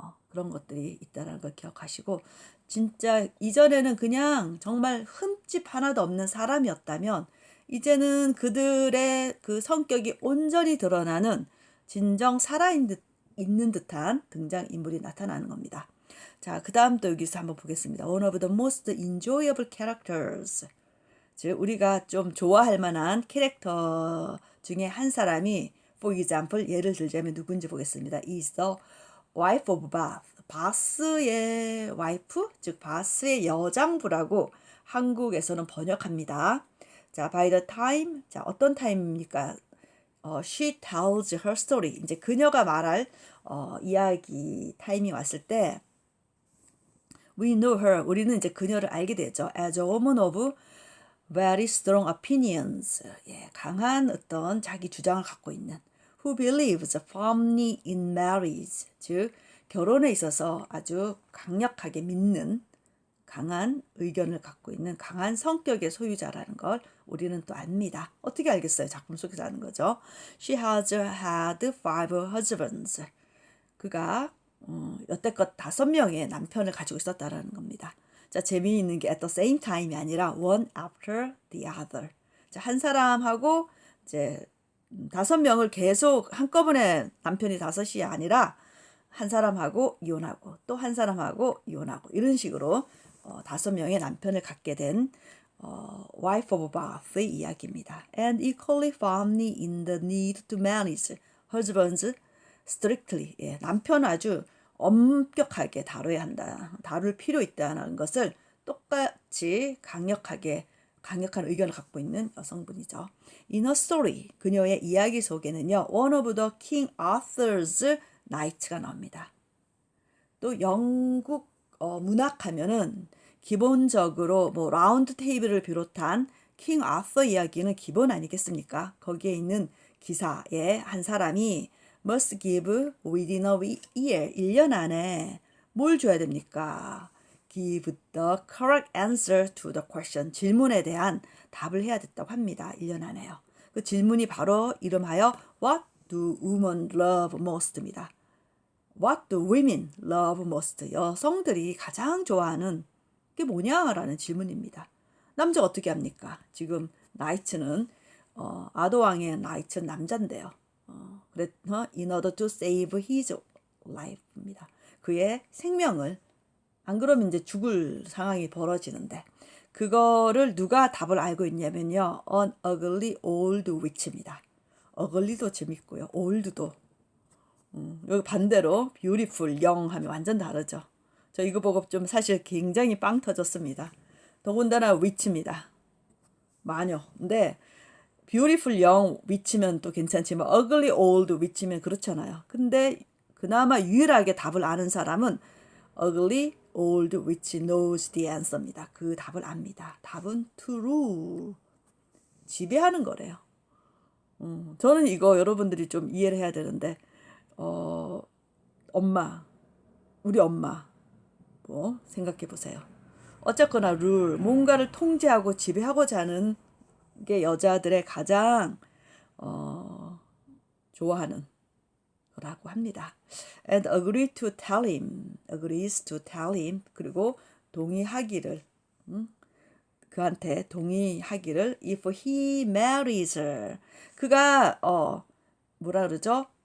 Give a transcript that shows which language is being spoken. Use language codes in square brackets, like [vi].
[ko] 그런 것들이 있다라는 걸 기억하시고 진짜 이전에는 그냥 정말 흠집 하나도 없는 사람이었다면 이제는 그들의 그 성격이 온전히 드러나는 진정 살아있는 듯한 등장인물이 나타나는 겁니다. 자, 그 다음 또 여기서 한번 보겠습니다. [en] One of the most enjoyable characters. [ko] 즉 우리가 좀 좋아할 만한 캐릭터 중에 한 사람이 [en] for example [ko] 예를 들자면 누군지 보겠습니다. [en] is the wife of Bath. [ko] 바스의 와이프, 즉 바스의 여장부라고 한국에서는 번역합니다. 자, [en] by the time, [ko] 자, 어떤 타임입니까? [en] she tells her story. [ko] 이제 그녀가 말할 이야기 타임이 왔을 때 [en] We know her. [ko] 우리는 이제 그녀를 알게 되죠. [en] As a woman of very strong opinions. [ko] 예, 강한 어떤 자기 주장을 갖고 있는. [en] Who believes firmly in marriage. [ko] 즉 결혼에 있어서 아주 강력하게 믿는 강한 의견을 갖고 있는 강한 성격의 소유자라는 걸 우리는 또 압니다. 어떻게 알겠어요? 작품 속에서 아는 거죠. [en] She has had 5 husbands. [ko] 그가 여태껏 5명의 남편을 가지고 있었다라는 겁니다. 자, 재미있는 게 [en] at the same time [ko] 이 아니라 [en] one after the other. [ko] 자, 한 사람하고 이제 5명을 계속 한꺼번에 남편이 5이 아니라 한 사람하고 이혼하고 또 한 사람하고 이혼하고 이런 식으로 5명의 남편을 갖게 된 wife of Bath의 이야기입니다. [en] And equally firmly in the need to manage husbands strictly. [ko] 예, 남편을 아주 엄격하게 다뤄야 한다. 다룰 필요 있다는 것을 똑같이 강력한 의견을 갖고 있는 여성분이죠. [en] In her story, [ko] 그녀의 이야기 속에는요. [en] One of the King Arthur's knights가 나옵니다. [ko] 또 영국 문학하면은 기본적으로 뭐 라운드 테이블을 비롯한 킹 아서 이야기는 기본 아니겠습니까? 거기에 있는 기사의 한 사람이 [en] must give within a year, [ko] 1년 안에 뭘 줘야 됩니까? [en] Give the correct answer to the question. [ko] 질문에 대한 답을 해야 됐다고 합니다. 1년 안에요. 그 질문이 바로 이름하여 [en] What do women love most [ko] 입니다. [en] What do women love most? [ko] 여성들이 가장 좋아하는 게 뭐냐라는 질문입니다. 남자 어떻게 합니까? 지금 나이츠는 아도왕의 나이츠는 남자인데요. 그래서 [en] in order to save his life [ko] 입니다. 그의 생명을 안 그러면 이제 죽을 상황이 벌어지는데 그거를 누가 답을 알고 있냐면요. [en] An ugly old witch입니다. [ko] ugly도 재밌고요. old도 여기 반대로 [en] beautiful, young [ko] 하면 완전 다르죠. 저 이거 보고 좀 사실 굉장히 빵 터졌습니다. 더군다나 witch입니다. 마녀. 근데 [en] beautiful young witch [ko] 면 또 괜찮지만 [en] ugly old witch [ko] 면 그렇잖아요. 근데 그나마 유일하게 답을 아는 사람은 [en] ugly old witch knows the answer [ko] 입니다. 그 답을 압니다. 답은 true. 지배하는 거래요. 저는 이거 여러분들이 좀 이해를 해야 되는데 우리 엄마 뭐 생각해 보세요. 어쨌거나 룰, 뭔가를 통제하고 지배하고자 하는 게 여자들의 가장 좋아하는 거라고 합니다. [en] And agrees to tell him [ko] 그리고 동의하기를 그한테 동의하기를 [en] if he marries her [ko] 그가 뭐라 그러죠?